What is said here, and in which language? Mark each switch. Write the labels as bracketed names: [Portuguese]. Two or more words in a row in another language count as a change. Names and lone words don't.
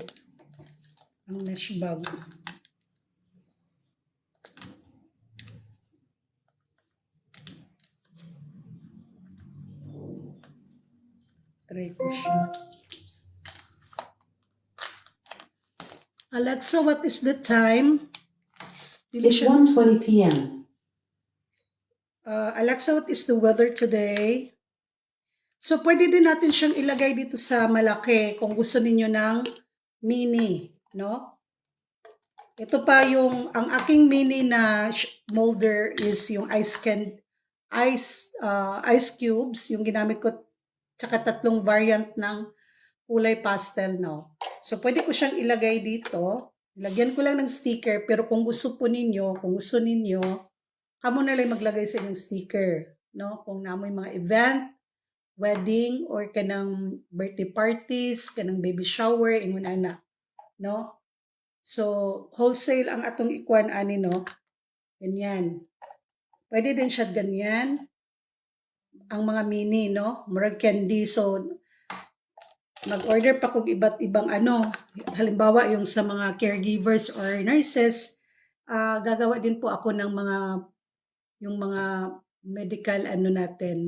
[Filipino] Ang mesh bag. Try ko siya. [English] Alexa, what is the time? It's 1:20 p.m. Alexa, what is the weather today? [Filipino] So, pwede din natin siyang ilagay dito sa malaki kung gusto ninyo ng mini, no? Ito pa yung, ang aking mini na molder is yung [English] ice cubes, [Filipino] yung ginamit ko, tsaka 3 variant ng kulay pastel, no? So, pwede ko siyang ilagay dito. Lagyan ko lang ng sticker, pero kung gusto ninyo, kamo na lang maglagay sa inyong sticker, no? [Cebuano] Kung namoy mga event, wedding, or kanang [English] birthday parties, [Cebuano] kanang [English] baby shower, [Cebuano] ingon ana, no? So, wholesale ang atong ikuan ani, no? [Filipino] Ganyan. Pwede din siya ganyan. [Cebuano] Ang mga mini, no? Murag candy. [Filipino] So, mag-order pa kung iba't ibang ano. Halimbawa, yung sa mga caregivers or nurses, gagawa din po ako ng yung mga medical ano natin.